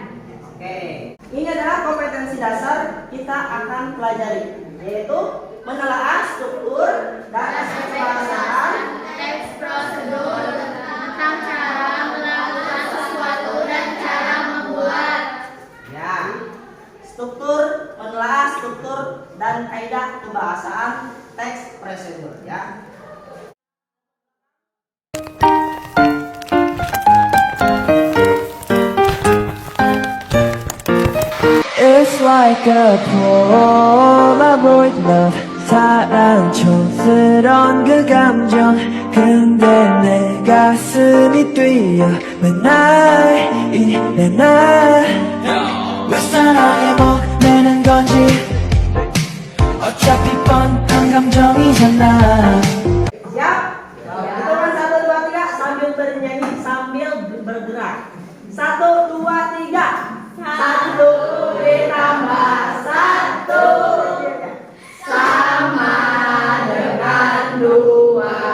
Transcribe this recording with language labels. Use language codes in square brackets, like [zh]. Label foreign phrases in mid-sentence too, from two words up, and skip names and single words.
[id] Oke, ini adalah kompetensi dasar kita akan pelajari, yaitu menelaah struktur dan aspek kebahasaan, Teks prosedur tentang cara melakukan sesuatu dan cara membuat. ya. Struktur, menelaah struktur dan kaidah kebahasaan teks prosedur, ya. [en] It's like a Polaroid love [ko] 사랑 촌스러운 그 감정 근데 내 가슴이 뛰어 왜 이래 왜 사랑에 목매는 건지 어차피 뻔한 감정이잖아 [id] Siap? Hitungan 1, 2, 3 sambil bernyanyi sambil bergerak. 1, 2, 3. 1 ditambah 1 sama dengan 2.